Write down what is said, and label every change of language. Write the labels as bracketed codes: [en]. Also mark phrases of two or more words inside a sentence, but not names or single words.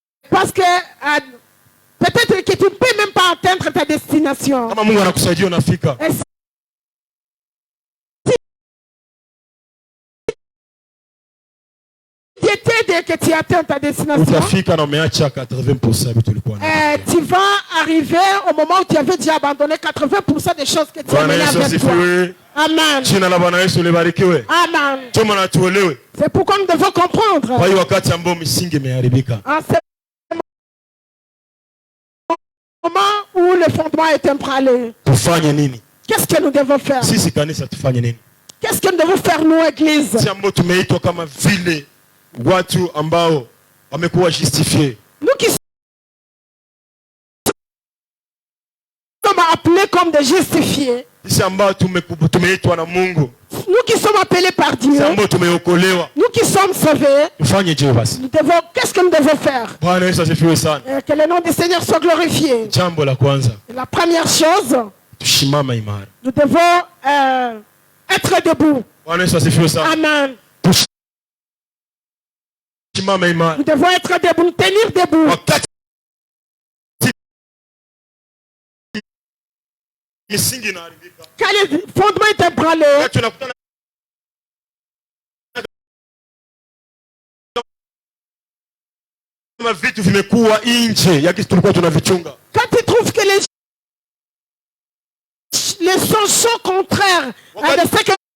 [fr] Parce que peut-être que tu ne peux même pas atteindre ta destination. [sw] Kama Mungu anakusaidia unafika. [fr] Que tu atteins ta destination, tu vas arriver au moment où tu avais déjà abandonné 80% des choses que tu as menées avec toi. Amen. Amen. C'est pourquoi nous devons comprendre. En ce moment où le fondement est ébranlé, qu'est-ce que nous devons faire? Qu'est-ce que nous devons faire, nous, Église? [sw] Watu ambao wamekuwa justifié. [fr] Nous qui sommes appelés comme des justifiés. [sw] Sisi ambao tumeitwa na Mungu. [fr] Nous qui sommes appelés par Dieu. [sw] Sisi ambao tumeokolewa. [fr] Nous qui sommes sauvés. [sw] Tufanye je basi? [fr] Nous devons, qu'est-ce que nous devons faire? [sw] Bwana Yesu asifiwe sana. [fr] Que le nom du Seigneur soit glorifié. [sw] Jambo la kwanza. [fr] La première chose. [sw] Tushimama imara. [fr] Nous devons être debout. [sw] Bwana Yesu asifiwe sana. [fr] Amen. Nous devons être debout, nous tenir debout. Quand le fondement est ébranlé, quand tu trouves que les sons sont contraires à de ce que